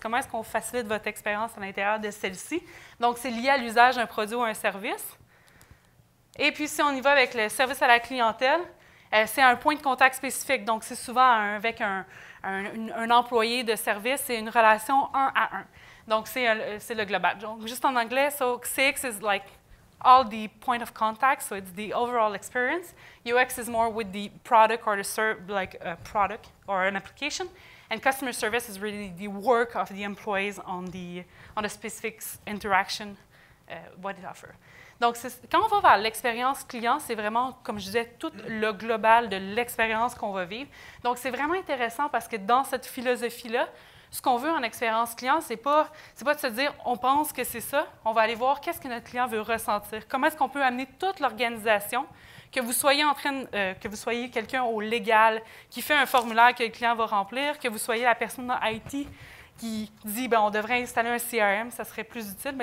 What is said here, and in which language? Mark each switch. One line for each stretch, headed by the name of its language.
French: Comment est-ce qu'on facilite votre expérience à l'intérieur de celle-ci? Donc, c'est lié à l'usage d'un produit ou un service. Et puis, si on y va avec le service à la clientèle, c'est un point de contact spécifique. Donc, c'est souvent avec un employé de service, c'est une relation 1 à 1. Donc, c'est le global. Donc, juste en anglais,
English: so CX is like all the point of contact, so it's the overall experience. UX is more with the product or like a product or an application, and customer service is really the work of the employees on the specific interaction what it offers.
French: Donc, quand on va vers l'expérience client, c'est vraiment, comme je disais, tout le global de l'expérience qu'on va vivre. Donc, c'est vraiment intéressant parce que dans cette philosophie-là, ce qu'on veut en expérience client, c'est pas de se dire on pense que c'est ça. On va aller voir qu'est-ce que notre client veut ressentir. Comment est-ce qu'on peut amener toute l'organisation, que vous soyez que vous soyez quelqu'un au légal qui fait un formulaire que le client va remplir, que vous soyez la personne dans IT qui dit on devrait installer un CRM, ça serait plus utile.